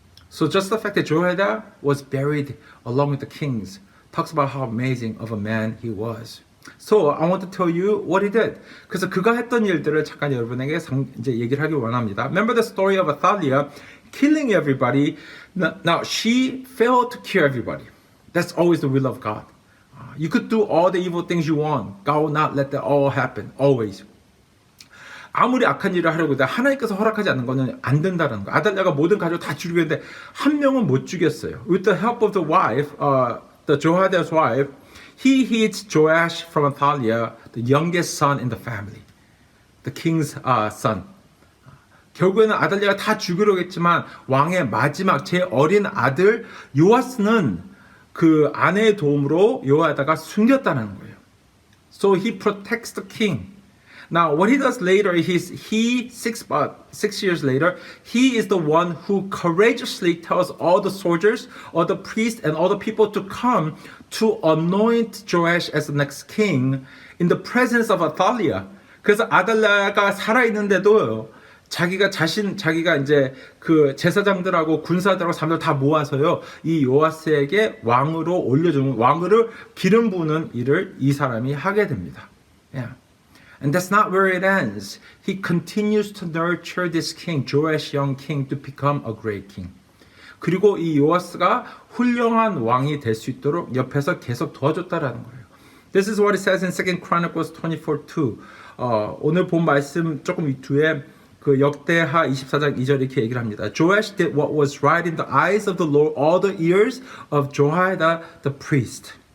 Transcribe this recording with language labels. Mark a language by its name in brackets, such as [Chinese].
[English] So just the fact that Jehoiada was buried along with the kings talks about how amazing of a man he was. So I want to tell you what he did. [Korean] 그래서 그가 했던 일들을 잠깐 여러분에게 이제 얘기를 하기 원합니다. [English] Remember the story of Athaliah killing everybody. Now she failed to kill everybody. That's always the will of God. You could do all the evil things you want. God will not let that all happen. Always. [Korean] 아무리 악한 일을 하려고 해도 하나님께서 허락하지 않는 거는 안 된다는 거. 아달랴가 모든 가족을 다 죽이겠는데 한 명은 못 죽였어요. [English] With the help of the wife, the Jehoiada's wife, he hid Joash from Athaliah, the youngest son in the family, the king's son. [Korean] 결국에는 아달랴가 다 죽이려고 했지만 왕의 마지막 제일 어린 아들 요아스는 그 아내의 도움으로 요아다가 숨겼다는 거예요. [English] So he protects the king. Now, what he does later is 6 years later, he is the one who courageously tells all the soldiers, all the priests, and all the people to come to anoint Joash as the next king in the presence of Athaliah. [Korean] 그래서 아달랴가 살아있는데도 자기가 이제 그 제사장들하고 군사들하고 사람들 다 모아서요, 이 요아스에게 왕으로 올려주는, 왕으로 기름 부는 일을 이 사람이 하게 됩니다. [English] Yeah. And that's not where it ends. He continues to nurture this king, Joash, young king, to become a great king. [Korean] 그리고 이 요아스가 훌륭한 왕이 될 수 있도록 옆에서 계속 도와줬다라는 거예요. [English] This is what it says in 2 Chronicles 24:2. [Korean] 오늘 본 말씀 조금 뒤에 그 역대하 24장 2절 이렇게 얘기를 합니다. [English] Joash did what was right in the eyes of the Lord all the years of Jehoiada the priest.